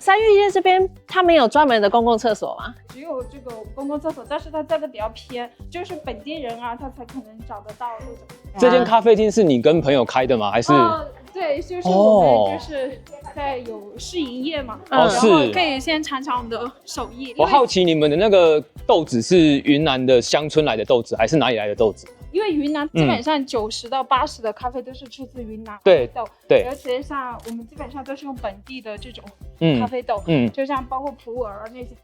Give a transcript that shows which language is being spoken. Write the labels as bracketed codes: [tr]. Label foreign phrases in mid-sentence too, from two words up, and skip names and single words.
[zh] 三月街這邊他們有專門的公共廁所嗎？只有這個公共廁所，但是它這個比較偏，就是本地人啊，他才可能找得到這種。這間咖啡廳是你跟朋友開的嗎？還是？對，就是我們就是在有試營業嘛，然後可以先嘗嘗我們的手藝。我好奇你們的那個豆子是雲南的鄉村來的豆子，還是哪裡來的豆子？因為雲南基本上90到80的咖啡都是出自雲南豆，对，而且像我们基本上都是用本地的這種咖啡豆，就像包括普洱那些。